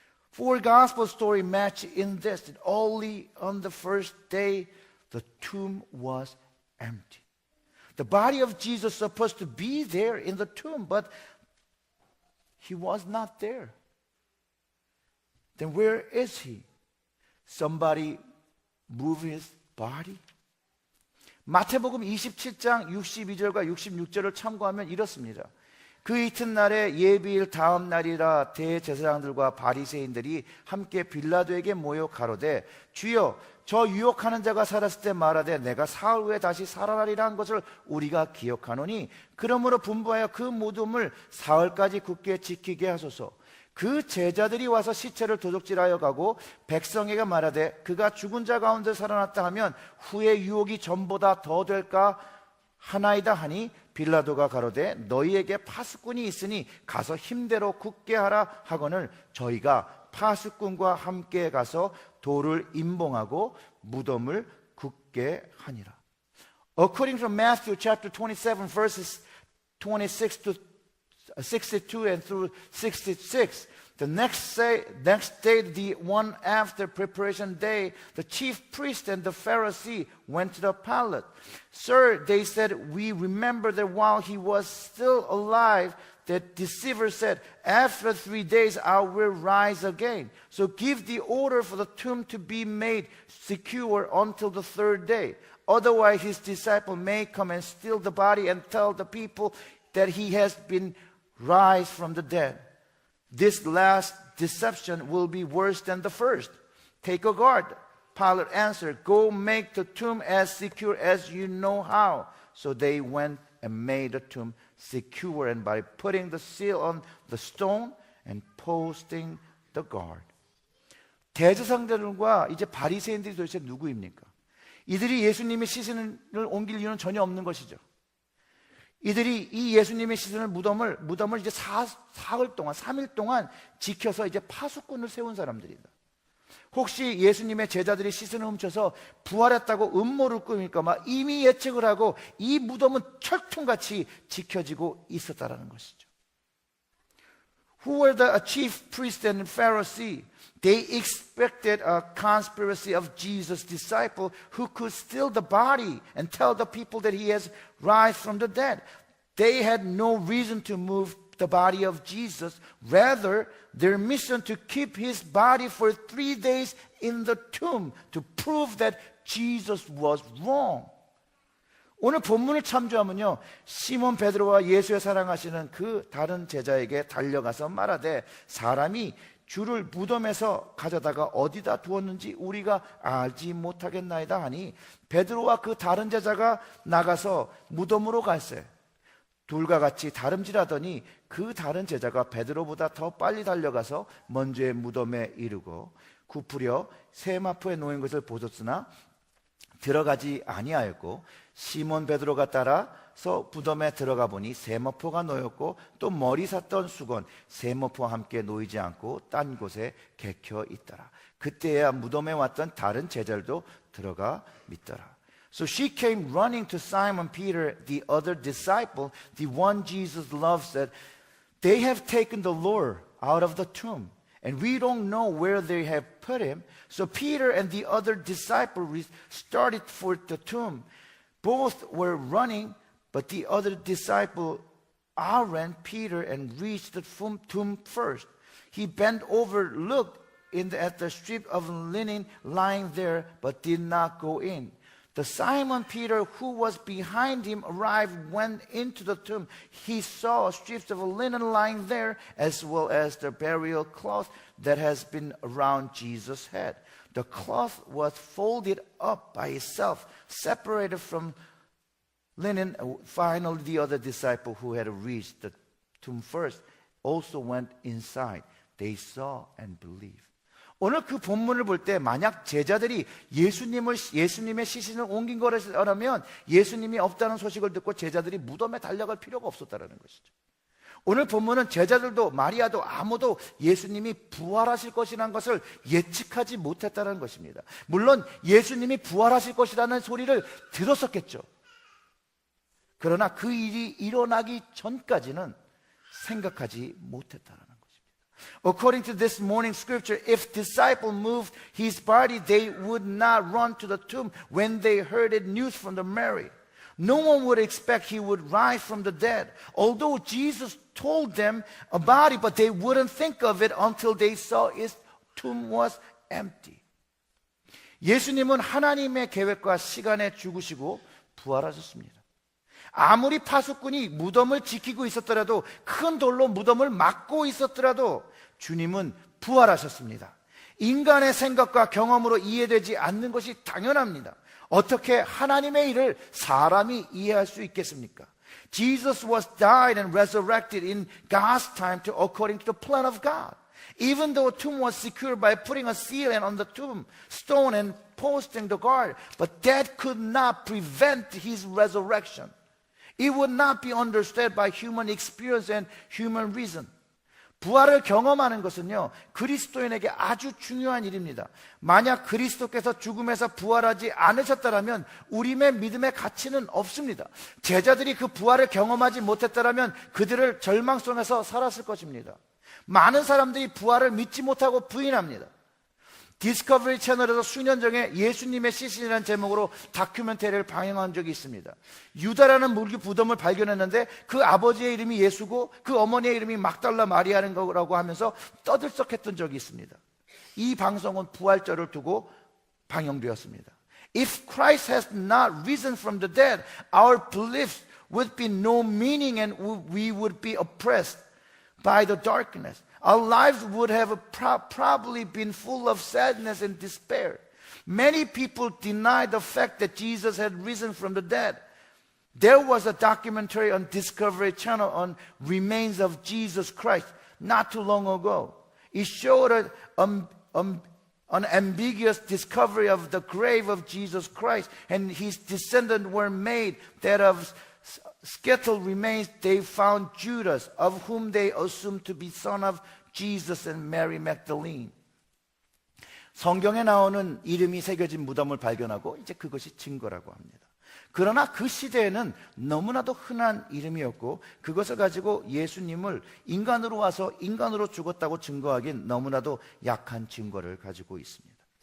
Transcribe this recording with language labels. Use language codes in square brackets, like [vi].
[en] Four Gospel stories match in this, that only on the first day the tomb was empty. The body of Jesus was supposed to be there in the tomb, but he was not there. Then where is he? Somebody moved his body? [ko] 마태복음 27장 62절과 66절을 참고하면 이렇습니다. 그 이튿날에 예비일 다음 날이라 대제사장들과 바리새인들이 함께 빌라도에게 모여 가로되, 주여, 저 유혹하는 자가 살았을 때 말하되 내가 사흘 후에 다시 살아나리라 한 것을 우리가 기억하노니, 그러므로 분부하여 그 무덤을 사흘까지 굳게 지키게 하소서. 그 제자들이 와서 시체를 도둑질하여 가고 백성에게 말하되 그가 죽은 자 가운데 살아났다 하면 후에 유혹이 전보다 더 될까 하나이다 하니, 빌라도가 가로되 너희에게 파수꾼이 있으니 가서 힘대로 굳게 하라 하거늘 저희가 파수꾼과 함께 가서 돌을 임봉하고 무덤을 굳게 하니라. [en] According to Matthew chapter 27 verses 26 to 62 and through 66, the next day, the one after preparation day, the chief priest and the Pharisee went to the palace. Sir, they said, we remember that while he was still alive, the deceiver said, after 3 days I will rise again. So give the order for the tomb to be made secure until the third day. Otherwise his disciple may come and steal the body and tell the people that he has been raised from the dead. This last deception will be worse than the first. Take a guard. Pilate answered, go make the tomb as secure as you know how. So they went and made the tomb secure, and by putting the seal on the stone and posting the guard. [ko] 대제사장들과 이제 바리새인들이 도대체 누구입니까? 이들이 예수님의 시신을 옮길 이유는 전혀 없는 것이죠. 이들이 이 예수님의 씻는 무덤을 이제 사흘 동안, 3일 동안 지켜서 이제 파수꾼을 세운 사람들이다. 혹시 예수님의 제자들이 시신을 훔쳐서 부활했다고 음모를 꾸밀까 봐 이미 예측을 하고 이 무덤은 철통같이 지켜지고 있었다라는 것이죠. [en] Who were the chief priests and Pharisee? They expected a conspiracy of Jesus' disciple who could steal the body and tell the people that he has rise from the dead. They had no reason to move the body of Jesus. Rather, their mission to keep his body for 3 days in the tomb to prove that Jesus was wrong. [ko] 오늘 본문을 참조하면요, 시몬 베드로와 예수의 사랑하시는 그 다른 제자에게 달려가서 말하되 사람이 주를 무덤에서 가져다가 어디다 두었는지 우리가 알지 못하겠나이다 하니 베드로와 그 다른 제자가 나가서 무덤으로 갈새 둘과 같이 다름질하더니 그 다른 제자가 베드로보다 더 빨리 달려가서 먼저의 무덤에 이르고 굽으려 세마포에 놓인 것을 보셨으나 들어가지 아니하였고 시몬 베드로가 따라서 무덤에 들어가 보니 세마포가 놓였고 또 머리 샀던 수건 세마포와 함께 놓이지 않고 딴 곳에 개켜 있더라. 그때야 무덤에 왔던 다른 제자들도 들어가 믿더라. [en] So she came running to Simon Peter, the other disciple, the one Jesus loved, said, "They have taken the Lord out of the tomb, and we don't know where they have put him." So Peter and the other disciple started for the tomb. Both were running, but the other disciple outran Peter and reached the tomb first. He bent over, looked at the strip of linen lying there, but did not go in. The Simon Peter, who was behind him, arrived, went into the tomb. He saw strips of linen lying there, as well as the burial cloth that has been around Jesus' head. The cloth was folded up by itself, separated from linen. Finally, the other disciple who had reached the tomb first also went inside. They saw and believed. [ko] 오늘 그 본문을 볼 때 만약 제자들이 예수님의 시신을 옮긴 거라면 예수님이 없다는 소식을 듣고 제자들이 무덤에 달려갈 필요가 없었다는 것이죠. 오늘 본문은 제자들도 마리아도 아무도 예수님이 부활하실 것이라는 것을 예측하지 못했다는 것입니다. 물론 예수님이 부활하실 것이라는 소리를 들었었겠죠. 그러나 그 일이 일어나기 전까지는 생각하지 못했다는 것입니다. [en] According to this morning's scripture, if disciples moved his body, they would not run to the tomb when they heard the news from the Mary. No one would expect he would rise from the dead. Although Jesus told them about it, but they wouldn't think of it until they saw his tomb was empty. [ko] 예수님은 하나님의 계획과 시간에 죽으시고 부활하셨습니다. 아무리 파수꾼이 무덤을 지키고 있었더라도 큰 돌로 무덤을 막고 있었더라도 주님은 부활하셨습니다. 인간의 생각과 경험으로 이해되지 않는 것이 당연합니다. 어떻게 하나님의 일을 사람이 이해할 수 있겠습니까? [en] Jesus was died and resurrected in God's time according to the plan of God. Even though the tomb was secured by putting a seal on the tomb stone and posting the guard, but that could not prevent his resurrection. It would not be understood by human experience and human reason. [ko] 부활을 경험하는 것은요, 그리스도인에게 아주 중요한 일입니다. 만약 그리스도께서 죽음에서 부활하지 않으셨다면 우리의 믿음의 가치는 없습니다. 제자들이 그 부활을 경험하지 못했다면 그들을 절망 속에서 살았을 것입니다. 많은 사람들이 부활을 믿지 못하고 부인합니다. 디스커버리 채널에서 수년 전에 예수님의 시신이라는 제목으로 다큐멘터리를 방영한 적이 있습니다. 유다라는 무덤을 발견했는데 그 아버지의 이름이 예수고 그 어머니의 이름이 막달라 마리아는 거라고 하면서 떠들썩했던 적이 있습니다. 이 방송은 부활절을 두고 방영되었습니다. [en] If Christ has not risen from the dead, our beliefs would be no meaning and we would be oppressed by the darkness. Our lives would have probably been full of sadness and despair. Many people deny the fact that Jesus had risen from the dead. There was a documentary on Discovery Channel on remains of Jesus Christ not too long ago. It showed an ambiguous discovery of the grave of Jesus Christ, and his descendants were made that of skeletal remains, they found Judas, of whom they assumed to be son of Jesus and Mary Magdalene. [ko] 성경에 나오는 이름이 새겨진 무덤을 발견하고 이제 그것이 증거라고 합니다. 그러나 그 시대에는 너무나도 흔한 이름이었고 그것을 가지고 예수님을 인간으로 와서 인간으로 죽었다고 증거하기엔 너무나도 약한 증거를 가지고 있습니다.